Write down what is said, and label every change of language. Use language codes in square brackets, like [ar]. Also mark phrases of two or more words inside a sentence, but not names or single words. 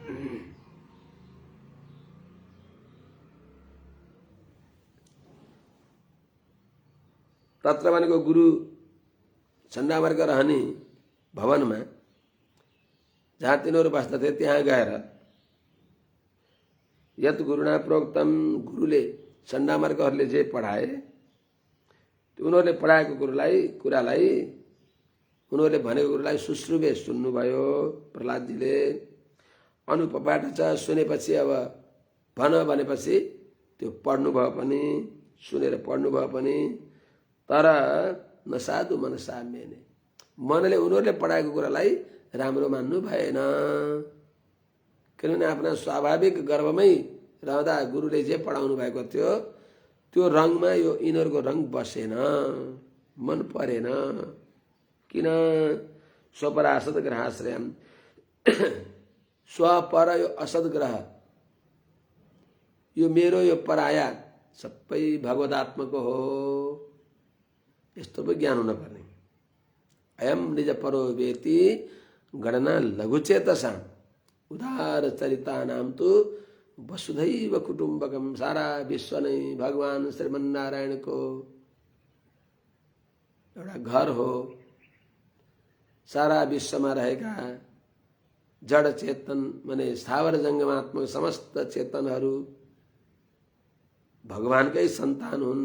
[ne] तत्र भनेको गुरु षण्डामर्क रहने भवनमा जहाँ तिनीहरू बस्दथे त्यहाँ गएर [sa] यत गुरुना प्रोक्तम, [ne] गुरुले चण्डामार्गहरूले जे पढाए त्यो उनीहरूले पढाएको कुरालाई उनीहरूले भनेको कुरालाई सुश्रुवे सुन्नुभयो प्रहलादजीले। अनुपबाट छ सुनेपछि अब भन भनेपछि त्यो पढ्नुभयो पनि, सुनेर पढ्नुभयो पनि, तर [sa] नसाधु मनसा मेने, [ne] मनले उनीहरूले पढाएको कुरालाई राम्रो मान्नु भएन। किनभने आफ्ना स्वाभाविक गर्भमै रहँदा गुरुले जे पढाउनु भएको थियो त्यो रङमा यो यिनीहरूको रङ बसेन, मन परेन। किन? [sa] स्वपर असद ग्रहाश्रयम, स्वपर यो असद ग्रह, [ne] यो मेरो यो पराया सबै भगवदात्मको हो, यस्तो पो ज्ञान हुन पर्ने। [sa] अयम निज परो वेति गणना लघुचेतसा, उदार चरिता नाम तो वसुधैव कुटुम्बकम, [ne] सारा विश्व नै भगवान श्रीमन्नारायणको एउटा घर हो। सारा विश्वमा रहेका जड चेतन माने स्थावर जङ्गमात्मक समस्त चेतनहरू भगवानकै सन्तान हुन्।